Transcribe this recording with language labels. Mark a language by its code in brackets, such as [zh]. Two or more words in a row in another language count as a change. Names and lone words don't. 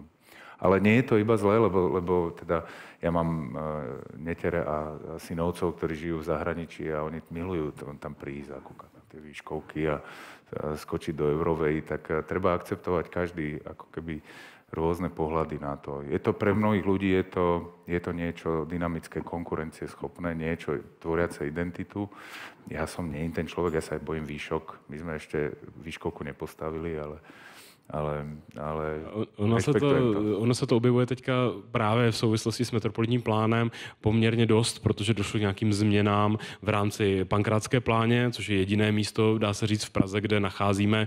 [sk] Ale nie je to iba zlé, lebo teda ja mám netere a synovcov, ktorí žijú v zahraničí a oni milujú tam prísť a kúkať na tie výškovky a skočiť do Eurovej, tak treba akceptovať každý ako keby rôzne pohľady na to. Je to pre mnohých ľudí, je to niečo dynamické, konkurencieschopné, niečo tvoriace identitu. Ja som nie ten človek, ja sa aj bojím výšok. My sme ešte výškovku nepostavili, ale [cs] ono se to objevuje teďka právě v souvislosti s metropolitním plánem poměrně dost, protože došlo k nějakým změnám v rámci Pankrátské pláně, což je jediné místo, dá se říct, v Praze, kde nacházíme.